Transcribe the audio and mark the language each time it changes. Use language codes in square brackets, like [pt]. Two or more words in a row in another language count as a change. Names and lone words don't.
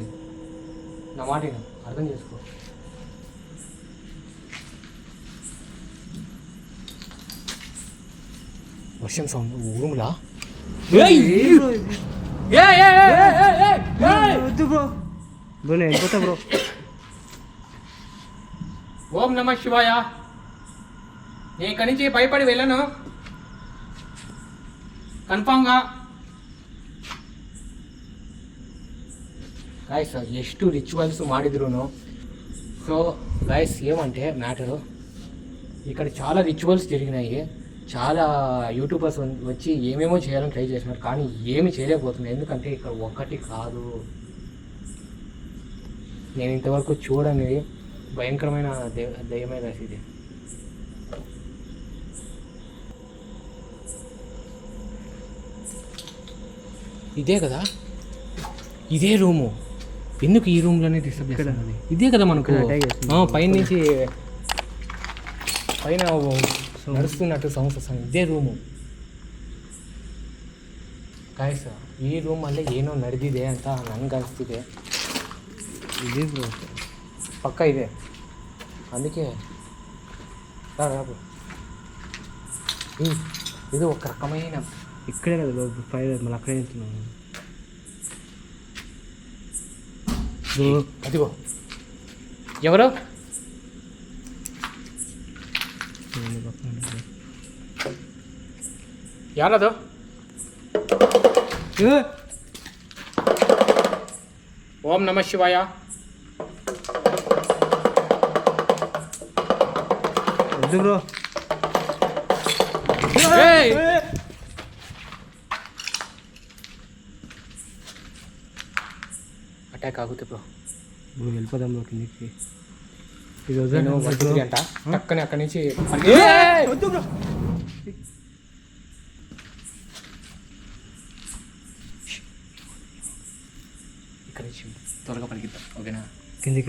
[te] నా మాట అర్థం చేసుకో. వర్షం సౌండ్ ఊరుములా. వద్దు బ్రో. నేను వెళ్ళిపోతా బ్రో. ఓం నమ శివాయ. నేను ఇక్కడి నుంచి భయపడి వెళ్ళను [kn] ಕನ್ಫರ್ಮ್ಗ ಗೈಸ್ ಎಷ್ಟು ರಿಚುವಲ್ಸ್ ಮಾಡಿದ್ರು. [te] సో గైస్ ఏమంటే మ్యాటరు ఇక్కడ చాలా రిచువల్స్ జరిగినాయి. చాలా యూట్యూబర్స్ వచ్చి ఏమేమో చేయాలని ట్రై చేసినారు, కానీ ఏమి చేయలేకపోతున్నారు. ఎందుకంటే ఇక్కడ ఒక్కటి కాదు, నేను ఇంతవరకు చూడని భయంకరమైన దయ్యమే గైస్ ఇది. ఇదే కదా, ఇదే రూము. ఎందుకు ఈ రూమ్లోనే డిస్టర్బ్ చేస్తుంది? ఇదే కదా మనకు పైన నుంచి పైన నడుస్తున్నట్టు సౌండ్స్ వస్తుంది. [kn] ಇದೇ ರೂಮು ಗಾಯ್ಸ್. ಈ ರೂಮಲ್ಲೇ ಏನೋ ನಡೆದಿದೆ ಅಂತ ನನಗೆ ಅನಿಸ್ತಿದೆ. ಇದೇ ಬ್ರೋ ಪಕ್ಕ ಇದೆ, [te] అందుకే రాబు. ఇది ఒక రకమైన ఇక్కడే కదా బాబు ఫైర్, మళ్ళీ అక్కడే వెళ్తున్నాను. అదిగో ఎవరు? [kn] ಯಾರದು? ಓಂ ನಮಃ ಶಿವಾಯ. ಬ್ರೋ ಅಟ್ಯಾಕ್ ಆಗುತ್ತೆ ಬ್ರೋ. [te] బ్రో వెళ్ళిపోదాం బ్రో కిందికి. నేను 1 2 3 అంట పక్కనే అక్కడి నుంచి వద్దు బ్రో. ఇక్కడ నుంచి త్వరగా పరిగెత్తాం ఓకేనా. కిందికా